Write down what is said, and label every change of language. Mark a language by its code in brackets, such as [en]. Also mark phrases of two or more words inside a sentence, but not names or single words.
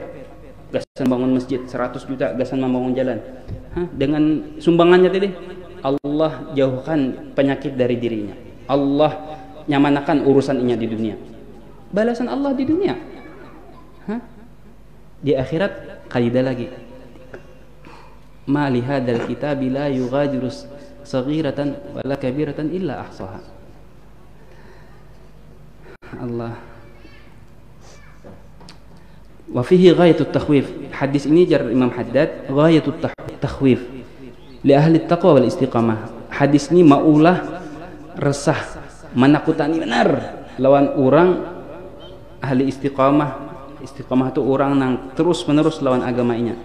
[bjn] Gasan bangun masjid 100 juta gasan membangun jalan. Dengan sumbangannya tadi Allah jauhkan penyakit dari dirinya. Allah nyamanakan urusan inya di dunia. Balasan Allah di dunia. Di akhirat kaidah lagi. [ar] ما لهذا الكتاب لا يغادر صغيرة ولا كبيرة إلا أحصاها. الله وفيه غاية التخويف. [bjn] Hadis ini jar [ar] Imam Haddad غاية التخويف لأهل التقوى والاستقامة. [bjn] Hadis ini maulah resah menakutani benar lawan orang ahli istiqamah. Istiqamah itu orang yang terus menerus lawan agama inya.